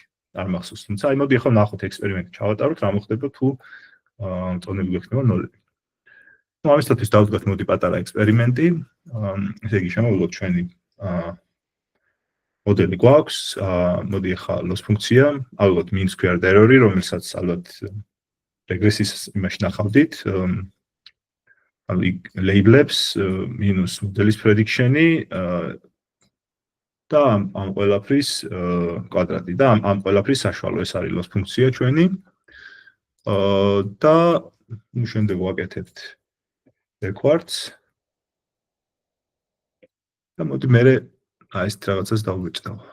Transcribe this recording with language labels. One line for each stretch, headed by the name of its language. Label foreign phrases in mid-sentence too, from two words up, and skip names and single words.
Georgian: არ მახსოვს, თუმცა აი მოდი ახლა ნახოთ ექსპერიმენტი ჩავატაროთ, რა მოხდება თუ წონები გვექნება ნოლები. ну ამისათვის დავდგათ მოდი პატარა ექსპერიმენტი. ესე იგი შემოვიღოთ ჩვენი მოდელი გვაქვს, მოდი ახლა loss ფუნქცია, ალბათ
English: mean squared error-
Georgian: ი, რომელსაც ალბათ რეგრესის იმაში ნახავდით. ანუ label-ებს minus modelis prediction-ი და ამ ყველაფრის კვადრატი და ამ ყველაფრის საშუალო ეს არის loss ფუნქცია ჩვენი. და ну შემდეგ ვაკეთებთ backwards. და მოდი მე აი ეს რაღაცას დავუჭდავ.